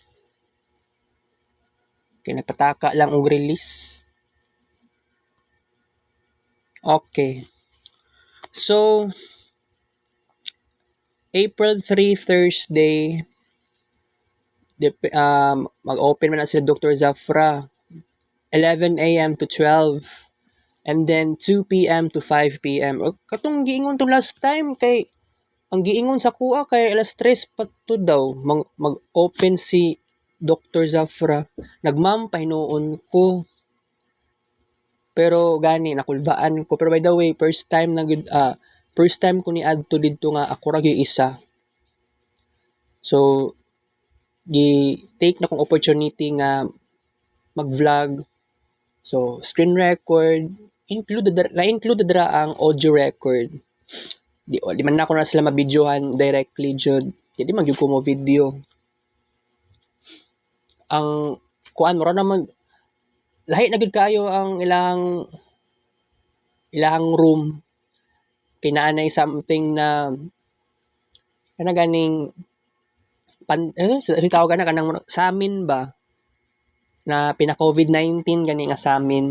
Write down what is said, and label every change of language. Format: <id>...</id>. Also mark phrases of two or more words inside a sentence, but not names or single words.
<ceb>Kay nagpataka lang og release. Okay. So, April 3, Thursday, mag-open man na sila Dr. Zafra. 11 a.m. to 12.</ceb> <en>And then 2 p.m. to 5 p.m.</en> <ceb>O, katong giingon to last time kay ang giingon sa kuha kay alas 3 pa to daw mag-open si Dr. Zafra. Nagmam pahinuon ko. Pero gani nakulbaan ko. Pero</ceb> <en>by the way, first time</en> <ceb>ko ni adto didto nga ako ra gyud isa. So take na kong opportunity nga mag-vlog. So</ceb> <en>screen record,</en> <ceb>na-include dra ang</ceb> <en>audio record.</en> <ceb>Di man na ako na sila mabidyohan directly jud. Di man gyud ko mo video. Ang kuan mo ra naman lahi na gyud kayo ang ilang room. Kinaanay something na ganing tawag na kanang sa amin ba na pina COVID-19 gani nga sa amin.</ceb>